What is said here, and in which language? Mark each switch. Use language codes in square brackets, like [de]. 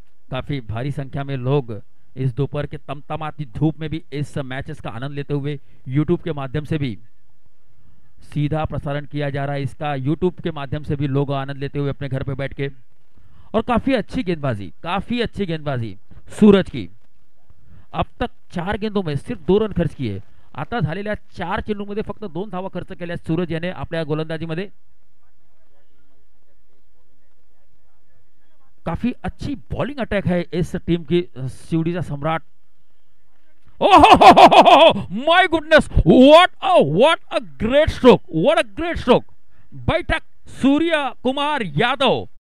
[hi] काफी भारी संख्या में लोग इस दोपहर के तमतमाती धूप में भी इस मैचेस का आनंद लेते हुए यूट्यूब के माध्यम से भी सीधा प्रसारण किया जा रहा है इसका, यूट्यूब के माध्यम से भी लोग आनंद लेते हुए अपने घर पे बैठ के। और काफी अच्छी गेंदबाजी सूरज की। अब तक 4 गेंदों में सिर्फ 2 रन खर्च किए। [mr] आता झालेल्या 4 चेंडूमध्ये फक्त 2 धावा खर्च केल्या सूरज याने आपल्या गोलंदाजीमध्ये। [hi] काफी अच्छी बॉलिंग अटैक है इस टीम की, शिवड़ी का सम्राट। [en] Oh my goodness, what a great stroke, बैठक सूर्य कुमार यादव।